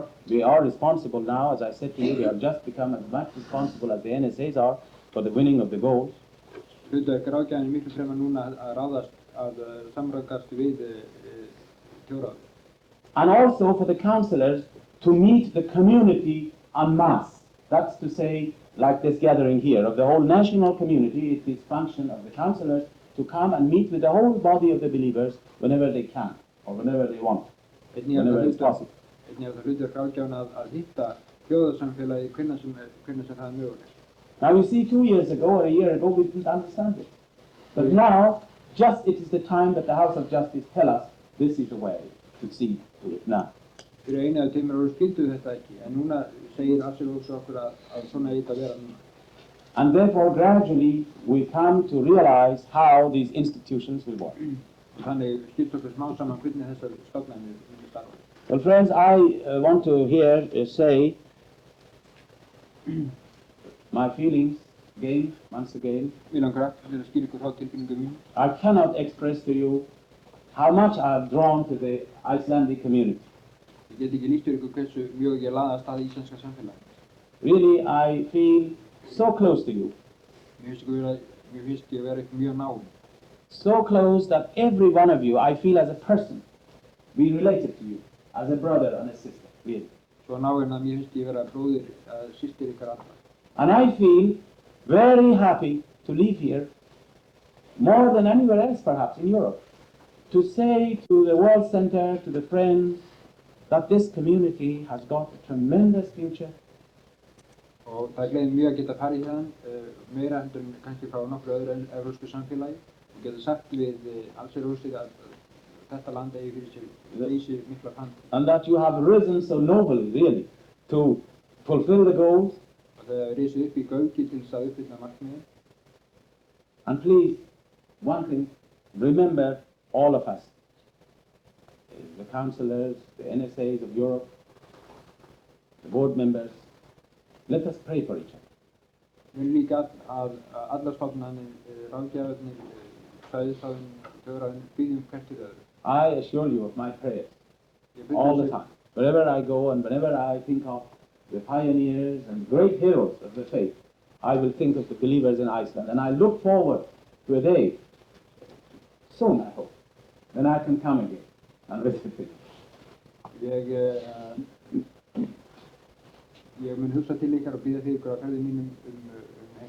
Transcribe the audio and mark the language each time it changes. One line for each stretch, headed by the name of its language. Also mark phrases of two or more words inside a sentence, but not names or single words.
English: They are responsible now, as I said to you, they have just become as much responsible as the NSAs are for the winning of the goals.
Icelandic: Hlutverk ráðgjafarnir miklu fremur núna að ráðast að samráðgast við þjóðráðið.
English: And also for the councillors to meet the community
French: en masse.
English: That's to say, like this gathering here, of the whole national community, it is function of the councillors to come and meet with the whole body of the believers whenever they can, or whenever they want, whenever it's possible.
Icelandic: Einnig að það hlutverk ráðgjafanna að hitta þjóðarsamfélagi hvenær sem það er mögulegt.
English: Now you see, 2 years ago or a year ago we didn't understand it. But now, it is the time that the House of Justice tell us this is the way to see to it now.
Icelandic: Fyrir einu eða tveimur árum skilduðu þetta ekki, en núna segir Allsherjarhúss okkur að svona eigi að vera núna.
English: And therefore, gradually, we come to realize how these institutions will work.
Icelandic: Þannig skilst okkur smá saman hvernig þessar stofnanir munu starfa.
English: Well, friends, I want to here say my feelings again, once again.
Icelandic: Mig langar aftur að skýra ykkur þá tilfinningu mín.
English: I cannot express to you how much I have drawn to the Icelandic community.
Icelandic: Ég get ekki lýst ykkur hversu mjög ég laðast að íslenska samfélagi.
English: Really, I feel so close to you.
Icelandic: Mér finnst ég vera mjög náinn.
English: So close that every one of you, I feel as a person, be related to you, as a brother and a sister, really.
Icelandic: Svo náinn að mér finnst ég vera bróðir, systir ykkar allra.
English: And I feel very happy to live here, more than anywhere else perhaps in Europe, to say to the World Center, to the friends, that this community has got a tremendous future.
Icelandic: Og það gleður mjög að geta farið hérna, meira heldur en kannski frá nokkru öðru evrópsku samfélagi. Þú getur sagt við Allsherjarhússið að þetta land eigi fyrir sér vísi mikla framtíð.
English: And that you have risen so nobly, really, to fulfill the goals.
Icelandic: Og þau hafa risið upp í gauki til þess að uppfylla markmiðin.
English: And please, one thing, remember all of us, the councillors, the NSAs of Europe, the board members, let us pray for each other.
Icelandic: Við líka að allar stofnanir, ráðgjafarnir, svæðisráðin, þjóðráðin, biðjum hvert fyrir öðru.
English: I assure you of my prayers all the time. Wherever I go and whenever I think of the pioneers and great heroes of the faith, I will think of the believers in Iceland. And I look forward to a day, soon I hope, when I can come again and visit them.
Icelandic: Ég mun hugsa til ykkar og bíða fyrir ykkur á ferðum mínum